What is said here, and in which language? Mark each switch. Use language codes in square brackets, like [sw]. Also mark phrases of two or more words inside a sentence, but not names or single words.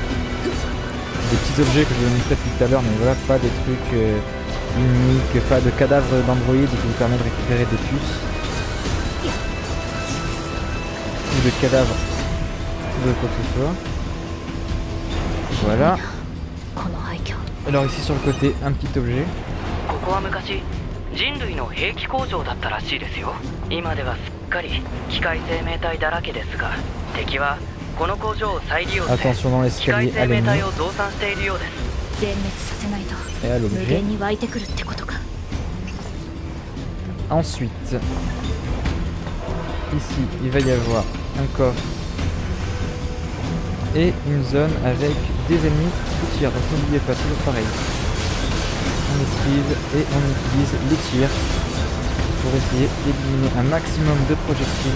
[fr] Des petits objets que je vous montrais tout à l'heure, mais voilà, pas des trucs uniques, pas de cadavres d'androïdes qui vous permettent de récupérer des puces. Ou de cadavres de quoi que ce soit. Voilà. [ja] この廃墟 [fr] Alors ici sur le côté, un petit objet. [ja] ここは昔人類の兵器工場だったらしいですよ。今ではすっかり機械生命体だらけですが、敵はこの工場を再利用して [fr] Attention dans [ja] 機械 [fr] l'escalier [ja] 生 [fr] à [ja] 命 [fr] l'ennemi [ja] 体を増産しているようです。全滅させないと [fr] et à [ja] 無 [fr] l'objet. [ja] 限に湧いてくるってことか。 [fr] Ensuite, ici il va y avoir un coffre et une zone avec des ennemis qui tirent. Donc n'oubliez pas, toujours pareil. On esquive et on utilise les tirs pour essayer d'éliminer un maximum de projectiles.